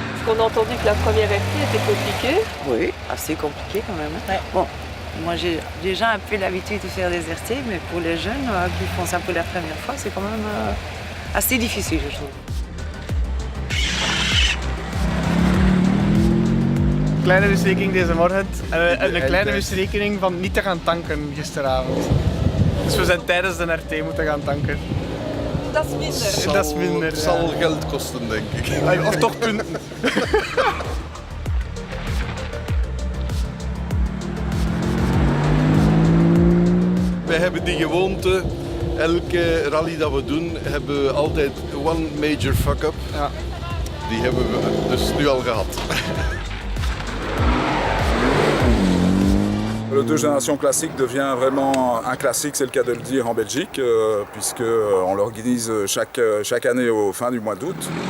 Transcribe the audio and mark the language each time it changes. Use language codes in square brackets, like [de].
[fr] On a entendu que la première RT était compliquée. Oui, assez compliqué quand même. Ouais. Bon, moi j'ai déjà un peu l'habitude de faire des RT, mais pour les jeunes qui font ça pour la première fois, c'est quand même assez difficile, je trouve. [nl] Kleine misrekening deze morgen en een kleine misrekening van niet te gaan tanken gisteravond. Dus we zijn tijdens de RT moeten gaan tanken. Dat is minder. Dat is minder. Het zal geld kosten, denk ik. Of toch punten. Wij hebben die gewoonte, elke rally dat we doen, hebben we altijd one major fuck-up. Ja. Die hebben we dus nu al gehad. [fr] Le deux générations classique devient vraiment un classique, c'est le cas de le dire en Belgique, puisqu'on l'organise chaque année au fin du mois d'août.